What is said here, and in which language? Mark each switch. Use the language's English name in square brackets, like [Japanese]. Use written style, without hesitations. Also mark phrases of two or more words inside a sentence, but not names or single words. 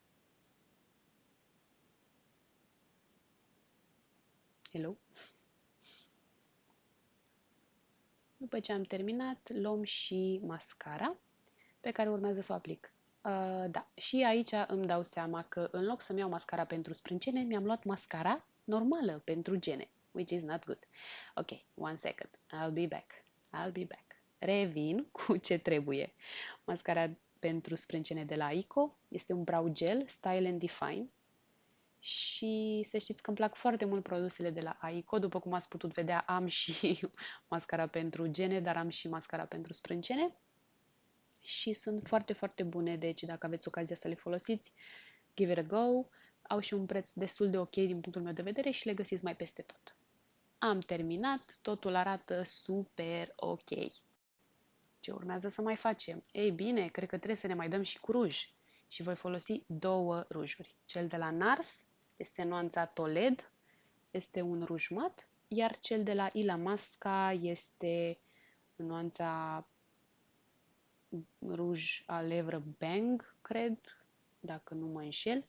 [English] Hello! [Romanian] După ce am terminat, luăm și mascara pe care urmează să o aplic. Da, și aici îmi dau seama că în loc să-mi iau mascara pentru sprâncene, mi-am luat mascara normală pentru gene, [English] which is not good. Ok, one second, I'll be back. [Romanian] Revin cu ce trebuie. Mascara pentru sprâncene de la Ico este un [English] brow gel [Romanian] Style and Define și să știți că îmi plac foarte mult produsele de la Ico. După cum ați putut vedea, am și mascara pentru gene, dar am și mascara pentru sprâncene și sunt foarte, foarte bune, deci dacă aveți ocazia să le folosiți, [English] give it a go. [Romanian] Au și un preț destul de ok din punctul meu de vedere și le găsiți mai peste tot. Am terminat, totul arată super ok. Ce urmează să mai facem? Ei bine, cred că trebuie să ne mai dăm și cu ruj și voi folosi două rujuri. Cel de la NARS este nuanța Toled, este un ruj mat, iar cel de la Illamasqua este nuanța ruj [French] à lèvres [Romanian] Bang, cred, dacă nu mă înșel.